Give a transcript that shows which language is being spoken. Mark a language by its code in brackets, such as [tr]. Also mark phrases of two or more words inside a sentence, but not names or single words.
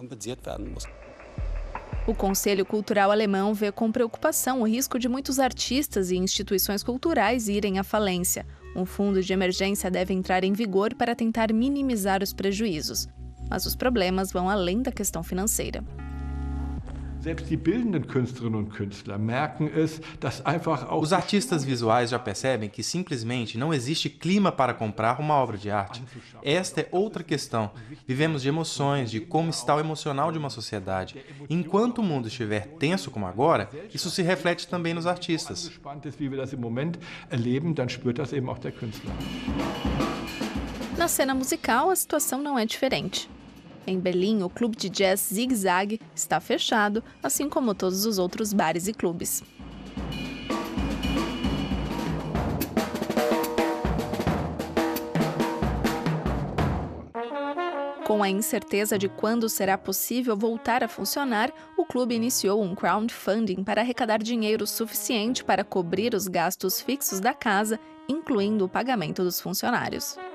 [pt] O Conselho Cultural Alemão vê com preocupação o risco de muitos artistas e instituições culturais irem à falência. Um fundo de emergência deve entrar em vigor para tentar minimizar os prejuízos. Mas os problemas vão além da questão financeira. [de] Selbst die bildenden Künstlerinnen und Künstler merken es, dass einfach auch [pt] Os artistas visuais já percebem que simplesmente não existe clima para comprar uma obra de arte. Esta é outra questão. Vivemos de emoções, de como está o emocional de uma sociedade. Enquanto o mundo estiver tenso como agora, isso se reflete também nos artistas. [de] gespannt ist, wie wir das im Moment erleben, dann spürt das eben auch der Künstler. [pt] Na cena musical, a situação não é diferente. Em Berlim, o clube de jazz Zig Zag está fechado, assim como todos os outros bares e clubes. Com a incerteza de quando será possível voltar a funcionar, o clube iniciou um crowdfunding para arrecadar dinheiro suficiente para cobrir os gastos fixos da casa, incluindo o pagamento dos funcionários.